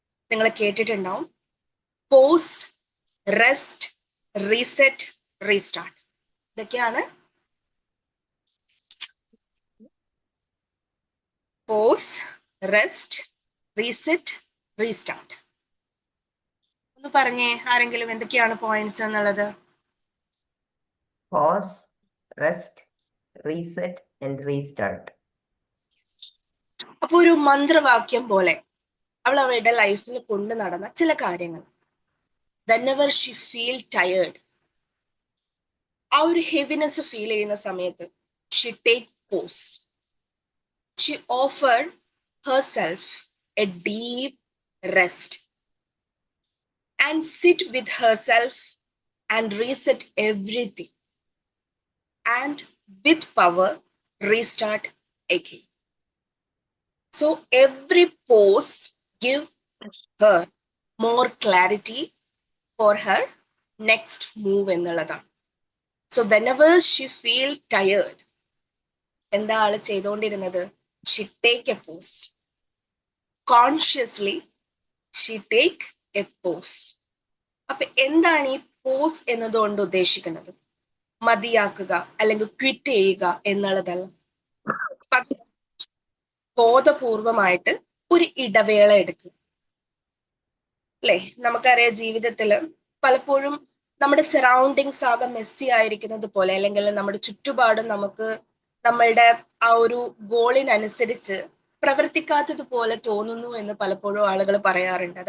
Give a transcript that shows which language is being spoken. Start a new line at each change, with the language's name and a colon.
Malayalam: നിങ്ങൾ കേട്ടിട്ടുണ്ടാവും: pose, rest, reset, restart. ഇതൊക്കെയാണ് പോസ്, റെസ്റ്റ്, റീസെറ്റ്, റീസ്റ്റാർട്ട്. ഒന്ന് പറഞ്ഞേ ആരെങ്കിലും, എന്തൊക്കെയാണ് പോയിന്റ്സ് എന്നുള്ളത്?
English: Pause, rest, reset and restart.
Malayalam: അപ്പൊ ഒരു മന്ത്രവാക്യം പോലെ അവൾ അവളുടെ ലൈഫിൽ കൊണ്ടു നടന്ന ചില കാര്യങ്ങൾ.
English: whenever she feel tired,
Malayalam: ആ ഒരു ഹെവിനെസ് ഫീൽ ചെയ്യുന്ന സമയത്ത്
English: she take pause. She offered herself a deep rest and sit with herself and reset everything, and with power restart again. So every pose give her more clarity for her next move
Malayalam: എന്നുള്ളതാണ്.
English: So whenever she feel tired,
Malayalam: എന്താ ആള് ചെയ്തുകൊണ്ടിരുന്നത്?
English: She take a pose. Consciously she take a pose.
Malayalam: അപ്പൊ എന്താണ് ഈ pose എന്നതുകൊണ്ട് ഉദ്ദേശിക്കുന്നത്? മതിയാക്കുക അല്ലെങ്കിൽ ക്വിറ്റ് ചെയ്യുക എന്നുള്ളതല്ല. ബോധപൂർവമായിട്ട് ഒരു ഇടവേള എടുക്കുക. അല്ലെ, നമുക്കറിയാം ജീവിതത്തിൽ പലപ്പോഴും നമ്മുടെ സറൗണ്ടിങ്സ് ആകെ മെസ്സി ആയിരിക്കുന്നത് പോലെ, അല്ലെങ്കിൽ നമ്മുടെ ചുറ്റുപാടും നമുക്ക് നമ്മളുടെ ആ ഒരു ഗോളിനനുസരിച്ച് പ്രവർത്തിക്കാത്തതുപോലെ തോന്നുന്നു എന്ന് പലപ്പോഴും ആളുകൾ പറയാറുണ്ട്.